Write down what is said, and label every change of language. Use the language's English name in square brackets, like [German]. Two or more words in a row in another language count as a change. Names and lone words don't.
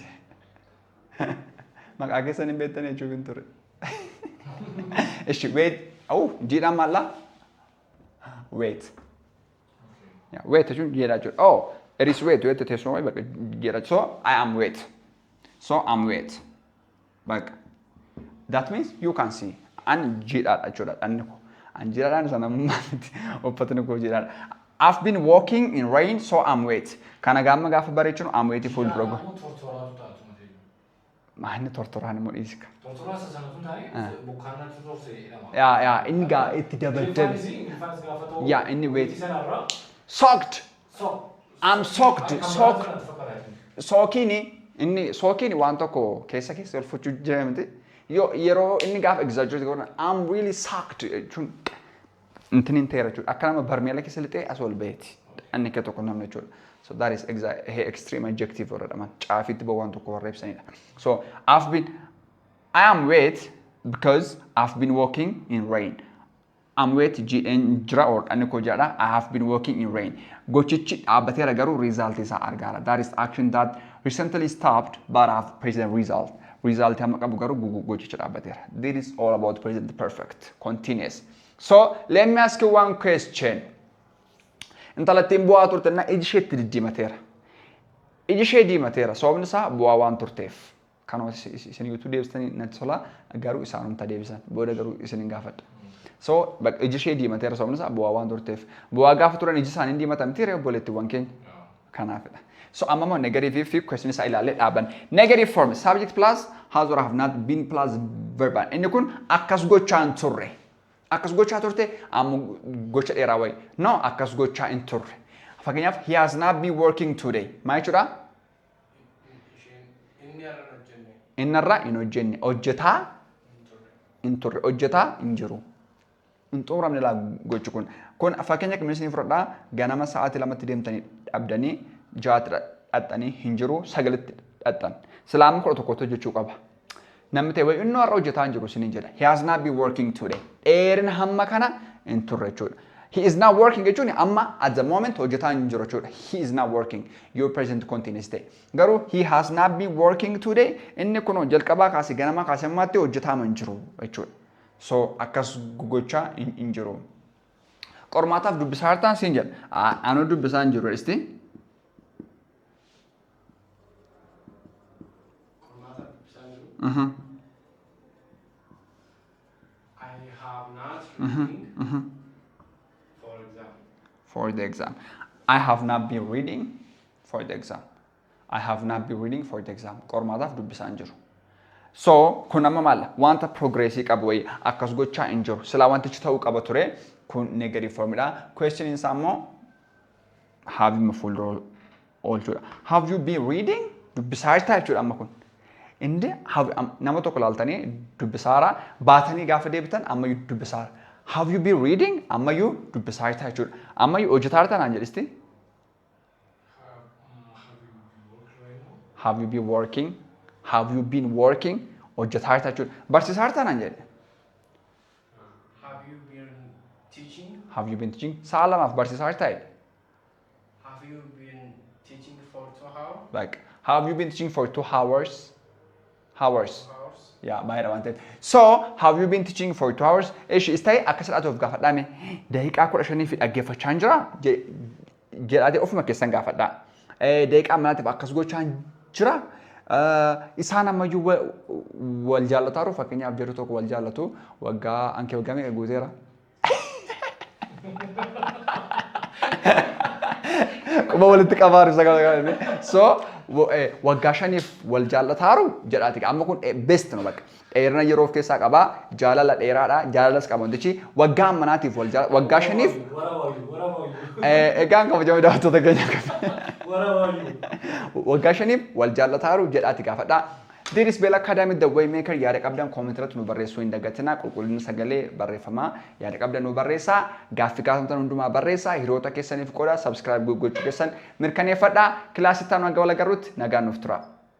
[Oromo] Maqaa keessan hin beektan jechuun hin ture. Wait. Jiidhaan maal dha? Wait. Yeah, wait jechuun jiidhaa jechuudha. [English] Oh, it is wait. [Oromo] Wait teessuma wayi bakka jiidhaa. [English] So I am wait. So I'm wait. Bakka. That means you can see. [Oromo] An jiidhaadha jechuudha dhanni koo. An jiidhaadhaan sana maalitti uffatni koo jiidhaadha. [English] I've been walking in rain, so I'm wait. [Oromo] Kana gaama gaafa bareechinu [English] I'm waiting for the [Oromo] Maanni tortoraan immoo dhiisika. Tortoraa sana tun taa'ee bokkaanna tortorsee jedhama. Yaa inni gaa itti dabaddabe. Yaa inni wait. Soaked. [English] I'm soaked. [Oromo] Sookiini waan tokko keessa ol fuchuu jira miti. Yeroo inni gaafa exaggerate godhan [English] I'm really soaked [Oromo] jechuun intinin ta'eera jechuudha. Akka nama barmeela keessa lixee as ol baheeti. Inni akka tokko namni jechuudha. [English] So that is extreme adjective or man. [Oromo] Chaafitti bawaan tokko warra ibsanidha. [English] So I am wet because I've been walking in rain. I'm wet jira or [Oromo] anni ko jedha [English] I have been walking in rain. [Oromo] Gochichi dhaabbateera garuu result isaa argaara. [English] That is action that recently stopped but have present result. [Oromo] Result amma qabu garuu gochichi dhaabbateera. [English] This is all about present perfect. Continuous. So let me ask you one question. [Oromo] Intalattiin bu'aa turte na iji isheetti diddiimateera. Iji ishee diimateera. Sababni isaa bu'aa waan turteef. Kanuma isin yuutuu deebistanii natti tola garuu isaanumta deebisan. Booda garuu isin hin gaafadha. So iji ishee diimateera sababni isaa bu'aa waan turteef. Bu'aa gaafa turan iji isaanii diimatamti reefu obboleettiiwwan keenya. Kanaafidha. So amma immoo negative fi question isaa ilaalee dhaaban. [English] Negative form subject plus has or have not been plus verb. [Oromo] Inni kun akkas gochaan turre. Akkas gochaa turte amma gocha dheeraa wayi. No, akkas gochaa hin turre. [English] Fakkeenyaaf he has not been working today. [Oromo] Maal jechuudha? Innarraa hin hojjenne. Hojjetaa hin turre. Hojjetaa hin jiru. Hin xumuramne laa gochi kun. Kun fakkeenya kamisin fudhadhaa ganama sa'aatii lamatti deemtanii dhabdanii jaatti dhaxxanii hin jiru sagalitti dhaxxan. Silaama 11 hojjechuu qaba. Namni ta'e wayi inni har'a hojjetaa hin jiru isiniin jedha. [English] He has not been working today. [Oromo] Dheerina hamma kana hin turre jechuudha. [English] He is not working [Oromo] jechuun amma [English] at the moment [Oromo] hojjetaa hin jiru jechuudha. [English] He is not working. Your present continuous ta'e. Garuu he has not been working today. [Oromo] Inni kun jalqabaa kaasee ganama kaasee ammaatti hojjetaa hin jiru jechuudha. So akkas gochaa hin jiru. Qormaataaf dubbisaa hartaan siin jedha. Anuu dubbisaa hin jiru dhisti. [English] I have not reading for the exam. I have not been reading for the exam. I have not been reading for the exam. [Oromo] Qormaataaf dubbisaa hin jiru. So kun amma maal wanta progressii qabu wayi akkas gochaa hin jiru. Silaa wantichi ta'uu qaba ture kun negative formidha. Question isaa immoo [English] have you full [Oromo] oolchuudha. [English] Have you been reading? [Oromo] Dubbisaa jirtaa jechuudha amma kun. Inde nama tokko laaltanii dubbisaara baatanii gaafa deebitan ammayyuu dubbisaara. [English] Have you been reading? [Oromo] Ammayyuu dubbisaa jirta jechuudha. Ammayyuu hojjetaa jirta naan jedhisti. [English] Have you been working? Have you been working? [Oromo] Hojjetaa jirta jechuudha. Barsiisaa jirta naan jedhe. [English] Have you been teaching? Have you been teaching? [Oromo] Sa'a lamaaf barsiisaa jirta jedhe. [English] Have you been teaching for 2 hours? Like, have you been teaching for 2 hours? Hours. 2 hours? Yeah, [Oromo] baay'ee waan ta'eef. [English] So, have you been teaching for 2 hours? [Oromo] Eeshi ista'ee akka sadhaatuuf gaafadhaame daqiiqaa 15 fi dhaggeeffachaa hin jira jedhaatee ofuma keessan gaafadhaa. Daqiiqaa manaatiif akkas gochaa jira. Isaan ammayyuu wal jaallataaru fakkeenyaaf jedhu tokko wal jaallatu waggaa ankee waggaa meeqa guuteera. Quba walitti qabaaru sagala. So waggaa 5 wal jaallataaru jedhaati. Amma kun [English] best no [Oromo] bakka. Dheerina yeroo of keessaa qabaa, jaalala dheeraadha, jaalalas qaba wantichi waggaa manaatiif wal jaallataaru waggaa 5 egaan kabajamee daawwattoota keenya waggaa 5 wal jaallataaru jedhaati gaafadha. Diris Bell Academy the way maker yaada qabdan comment irratti nu barreessuu hin dagatinaa qulqullina sagalee barreeffamaa yaada qabdan nu barreessaa gaaffii kaasamtan hundumaa barreessaa hiriyoota keessaniif qooda subscribe gochuu keessan mirkaneeffadhaa kilaasittaan waggaa wal agarruutti nagaan nuuf tura.